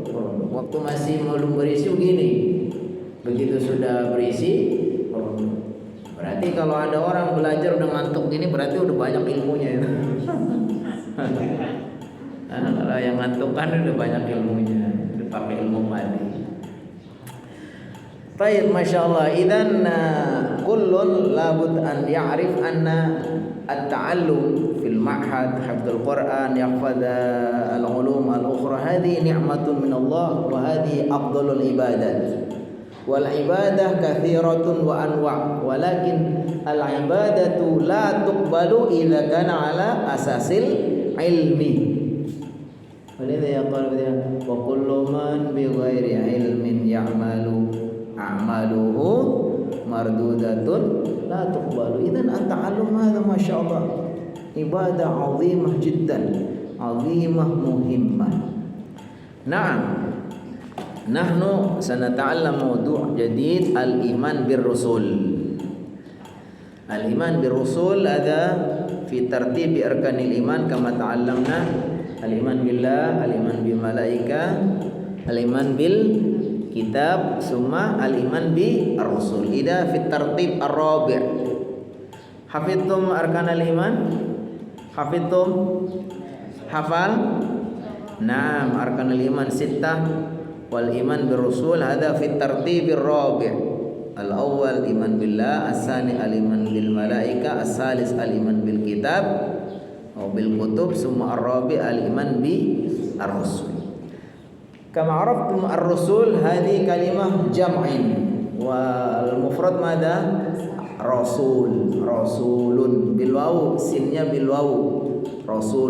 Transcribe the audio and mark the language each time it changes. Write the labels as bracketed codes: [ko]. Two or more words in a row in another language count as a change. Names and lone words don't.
[id] Waktu masih belum berisi begini, begitu sudah berisi merunduk. Berarti kalau ada orang belajar udah ngantuk gini berarti udah banyak ilmunya itu. Kalau yang ngantuk kan udah banyak ilmunya, udah pakai ilmu padi. Baik, masyaallah. [ar] إذن كل لابد أن يعرف أن التعلم في المعهد، حفظ القرآن، يحفظ العلوم الأخرى، هذه نعمة من الله وهذه أفضل العبادات. والعبادة كثيرة وأنواع', ولكن العبادة لا تقبل إذا كان على أساس العلم. ولذا يقول وكل من بغير علم يعمل أعماله مردودة لا تقبل. إذن التعلم هذا ما شاء الله عبادة عظيمة جدا، عظيمة مهمة. Na'am. نحن سنتعلم موضوع جديد الإيمان بالرسل. الإيمان بالرسل ada في ترتيب أركان الإيمان كما تعلمنا. الإيمان بالله، الإيمان بالملائكة، الإيمان بالكتاب، ثم الإيمان بالرسل. إذا في الترتيب الرابع. حفظتم أركان الإيمان? Hafidtum? Hafal? نعم، أركان الإيمان ستة والإيمان بالرسل هذا في الترتيب الرابع'. الأول إيمان بالله، الثاني الإيمان بالملائكة، الثالث الإيمان بالكتاب بالكتب، ثم الرابع الإيمان بالرسل. كما عرفتم الرسل هذه كلمة جمع والمفرد ماذا رسول، رسول بالواو، sinnya بالواو، رسول.